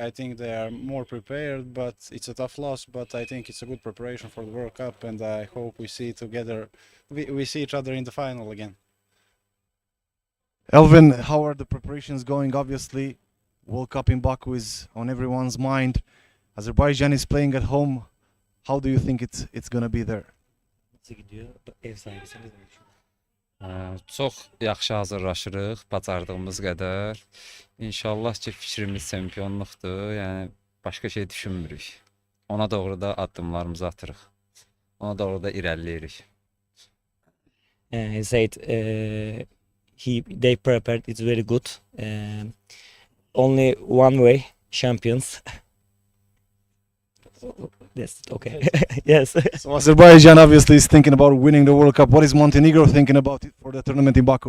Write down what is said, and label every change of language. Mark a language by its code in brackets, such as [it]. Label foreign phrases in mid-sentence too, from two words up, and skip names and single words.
[en] I think they are more prepared, but it's a tough loss. But I think it's a good preparation for the World Cup, and I hope we see together. We see each other in the final again. Elvin, how are the preparations going? Obviously, World Cup in Baku is on everyone's mind. Azerbaijan is playing at home. How do you think it's gonna be there? [tr] Nasıl gidiyor? Ev sahibisiniz mi? [az] Çox yaxşı hazırlaşırıq, bacardığımız qədər. İnşallah ki, fikrimiz çempionluqdur. Yəni başqa şey düşünmürük. Ona doğru da addımlarımızı atırıq. Ona doğru da irəliləyirik. [en] He said they prepared. It's very good. Only one way, champions. Yes, okay. Yes. So Azerbaijan obviously is thinking about winning the World Cup. What is Montenegro thinking about it for the tournament in Baku?